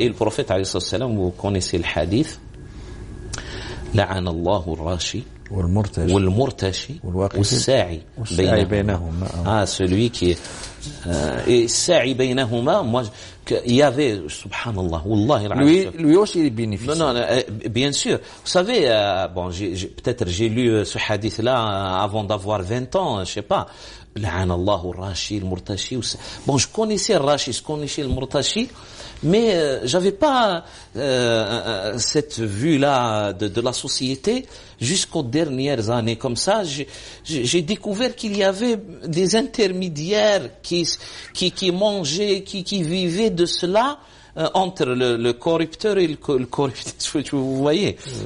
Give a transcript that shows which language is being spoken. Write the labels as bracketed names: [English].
[French] Et le prophète, alayhi salam, vous connaissez le hadith, [Arabic] لعن الله الراشي والمرتشي والساعي بينهما. [French] Celui qui et [Arabic] الساعي بينهما, [French] moi il y avait, subhanallah, wallahi, lui aussi il bénéficie. Non, bien sûr. Vous savez, bon, peut-être j'ai lu ce hadith là avant d'avoir 20 ans, je sais pas. [Arabic] لعن الله الراشي المرتشي. [French] Bon, je connaissais le rashi, je connaissais le murtashi, mais j'avais pas cette vue-là de la société jusqu'aux dernières années. Comme ça, j'ai découvert qu'il y avait des intermédiaires qui mangeaient, qui vivaient de cela, entre le corrupteur et le corrupteur, vous voyez.